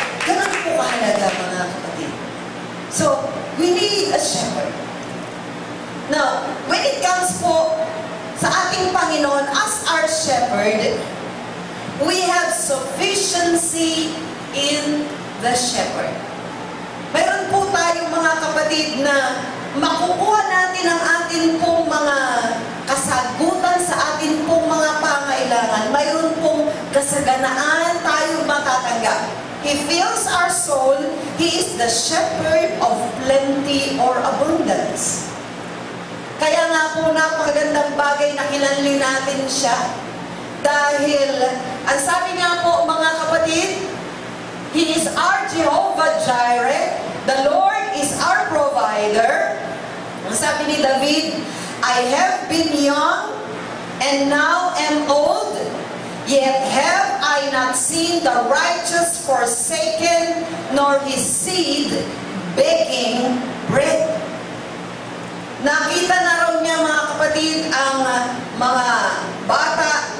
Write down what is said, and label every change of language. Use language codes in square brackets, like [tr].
[tl] Ganun po kahalaga, mga kapatid. [en] So, we need a shepherd. Now, when it comes [tl] po sa ating Panginoon [en] as our shepherd, we have sufficiency in the shepherd. [tl] Mayroon po tayong mga kapatid na makukuha natin ang atin pong mga kasagutan sa atin pong mga pangailangan. Mayroon pong kasaganaan tayo matatanggap. [en] He fills our soul. He is the shepherd of plenty or abundance. [tl] Kaya nga po napakagandang bagay na kilanli natin siya. Dahil, ang sabi nga po mga kapatid, [en] He is our Jehovah Jireh. The Lord is our provider. [tl] Ang sabi ni David, [en] I have been young and now am old, yet have I not seen the righteous forsaken, nor his seed begging bread. [tl] Nakita na raw niya mga kapatid ang mga bata.